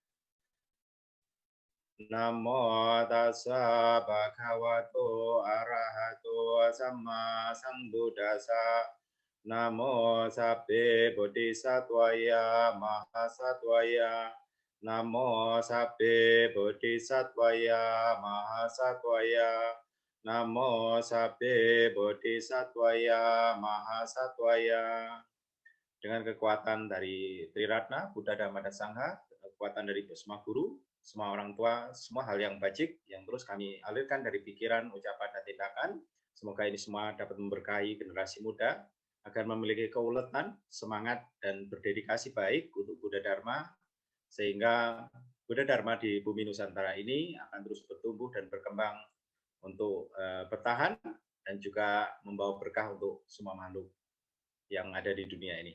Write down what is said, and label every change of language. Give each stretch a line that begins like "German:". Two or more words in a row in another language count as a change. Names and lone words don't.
Pali: Namo Tassa Bhagavato Arahato Sama Sambuddhassa, Namo Sabbe Bodhisattvaya Mahasattvaya, Namo Sabbe Bodhisattvaya Mahasattvaya, Namo Sabbe Bodhisattvaya Mahasattvaya.
Indonesian: Dengan kekuatan dari Triratna, Buddha Dhamma dan Sangha, kekuatan dari Bhasma Guru, semua orang tua, semua hal yang bajik yang terus kami alirkan dari pikiran, ucapan, dan tindakan. Semoga ini semua dapat memberkahi generasi muda agar memiliki keuletan, semangat, dan berdedikasi baik untuk Buddha Dharma, sehingga Buddha Dharma di bumi Nusantara ini akan terus bertumbuh dan berkembang untuk bertahan dan juga membawa berkah untuk semua makhluk yang ada di dunia ini.